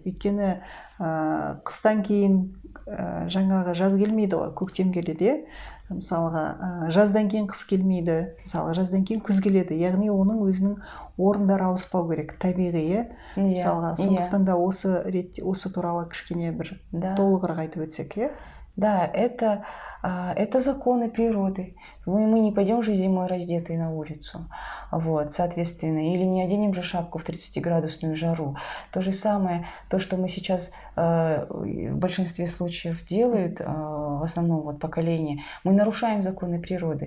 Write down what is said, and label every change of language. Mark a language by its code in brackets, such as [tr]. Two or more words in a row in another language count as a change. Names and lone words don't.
[kk] Өйткені қыстан кейін жаңағы жаз келмейді ғой, көктем келеді. Мысалға жаздан кейін қыс келмейді, мысалға жаздан кейін күз келеді. Яғни оның өзінің орындары ауыспау керек, табиғи. Мысалға сондықтан да осы туралы кішкене бір толығырақ айтып өтсек, [ru] Да, это законы природы. Мы не пойдем же зимой раздетые на улицу. Вот, соответственно, или не оденем же шапку в 30-градусную жару. То же самое, то, что мы сейчас в большинстве случаев делают, в основном вот поколение, мы нарушаем законы природы.